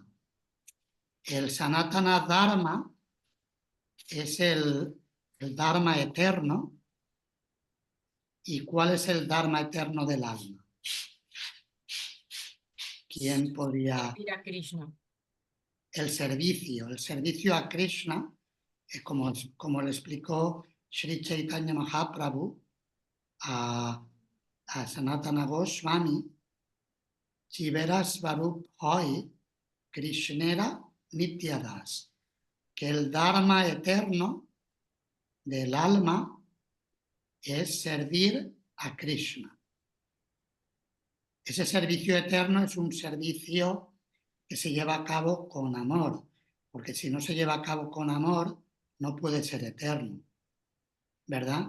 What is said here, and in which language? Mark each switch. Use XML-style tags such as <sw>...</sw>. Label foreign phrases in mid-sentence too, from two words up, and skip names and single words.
<es>El</es> <sa>सनातन धर्म</sa> <es>es el Dharma eterno. ¿Y cuál es el Dharma eterno del alma? ¿Quién podría? Ir a Krishna. El servicio a Krishna, como le explicó Sri Chaitanya Mahaprabhu a Sanatana Goswami,</es> <bn>জীবের স্বরূপ হয় কৃষ্ণের নিত্যদাস,</bn> <es>que el Dharma eterno del alma es servir a Krishna. Ese servicio eterno es un servicio que se lleva a cabo con amor, porque si no se lleva a cabo con amor, no puede ser eterno, ¿verdad?</es>